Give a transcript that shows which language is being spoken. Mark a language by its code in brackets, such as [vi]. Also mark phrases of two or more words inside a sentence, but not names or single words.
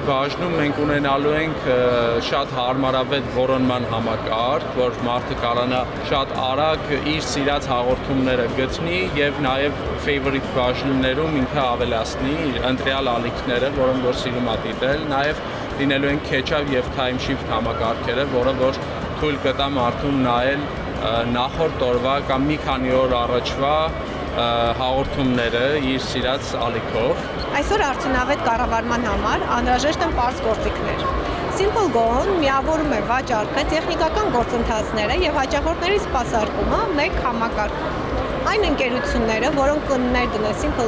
[hy] բաժնում մենք ունենալու ենք շատ հարմարավետ որոնման համակարգ, որ մարդը կարողանա շատ արագ իր սիրած հաղորդումները գտնի եւ նաեւ favorite բաժիններում ինքը ավելացնի իր ընտրյալ ալիքները, որոնք որ սիրում է դիտել, նաեւ լինելու են catch-up եւ [en] time shift [hy] համակարգերը, որը որ թույլ կտա մարդուն նայել նախորդ օրվա կամ մի քանի օր առաջվա հաղորդումները իր սիրած ալիքով։ Այսօր արդյունավետ կառավարման համար անհրաժեշտ են պարզ գործիքներ։ Simple Go-ն միավորում է վաճառքը, տեխնիկական գործընթացները եւ հաճախորդների սպասարկումը մեկ համակարգում։ Այն ընկերությունները, որոնք կներդնեն Simple